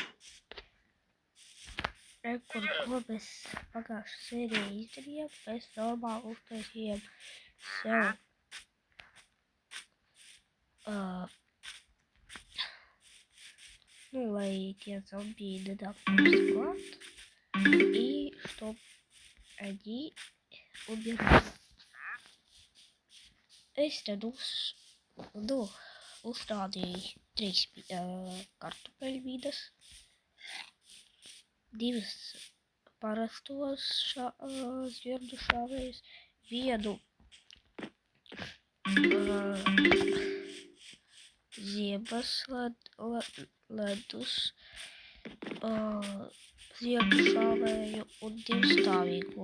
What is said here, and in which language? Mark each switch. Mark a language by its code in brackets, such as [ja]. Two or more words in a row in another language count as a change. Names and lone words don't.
[lv] Kur, ko mēs pagājušā sērijā izdarījām, mēs normāli uztaisījām sev lai tie зомби nenāk mums klāt, [ru] и чтоб они умирали. [lv] Es tad uzstādīju 3 kartupeļmīnas, 2 parastos zvirdu šāvējus, 1 ziemas ledus zvirdu šāvēju un 2 stāvīgo.